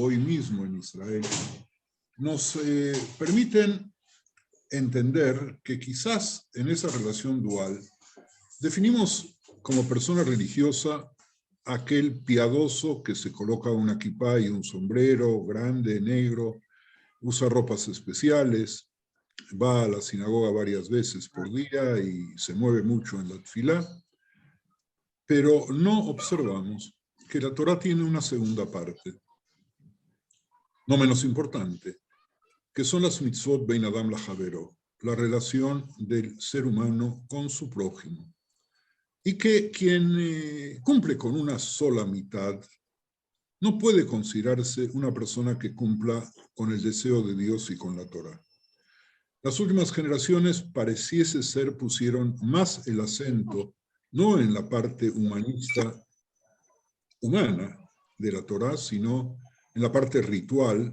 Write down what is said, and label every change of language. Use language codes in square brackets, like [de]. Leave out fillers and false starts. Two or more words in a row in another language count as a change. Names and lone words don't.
[es] hoy mismo en Israel, nos permiten entender que quizás en esa relación dual definimos como persona religiosa aquel piadoso que se coloca una kipá y un sombrero grande, negro, usa ropas especiales, va a la sinagoga varias veces por día y se mueve mucho en la tefilá, pero no observamos que la Torá tiene una segunda parte, no menos importante, que son las [he] מצוות בין אדם לחברו, [es] la relación del ser humano con su prójimo. Y que quien cumple con una sola mitad no puede considerarse una persona que cumpla con el deseo de Dios y con la Torá. Las últimas generaciones pareciese ser pusieron más el acento no en la parte humanista humana de la Torá, sino en la parte ritual.